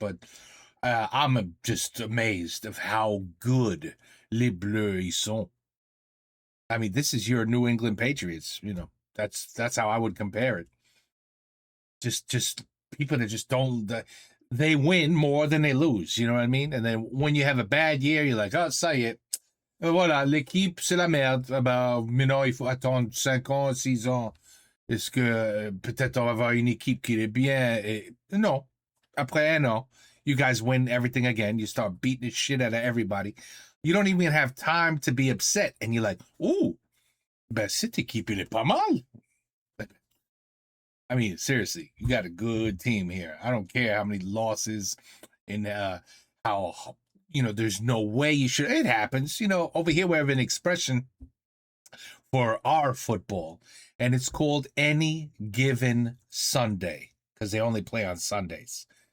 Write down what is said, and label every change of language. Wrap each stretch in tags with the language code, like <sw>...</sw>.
<en>But I'm just amazed of how good</en> <fr>les Bleus ils sont.</fr> <en>I mean, this is your New England Patriots. That's how I would compare it. Just people that just don't. They win more than they lose. You know what I mean? And then when you have a bad year, you're like, oh,</en> <fr>ça y est. Voilà, l'équipe, c'est la merde. Il faut attendre 5 ans, 6 ans. Est-ce que peut-être on va avoir une équipe qui est bien? Non. Après un an,</fr> <en>you guys win everything again. You start beating the shit out of everybody. You don't even have time to be upset. And you're like,</en> <fr>ooh, ben cette équipe, il est pas mal.</fr> <en>I mean, seriously, you got a good team here. I don't care how many losses and how, there's no way you should. It happens. Over here we have an expression for our football, and it's called Any Given Sunday, because they only play on Sundays.</en>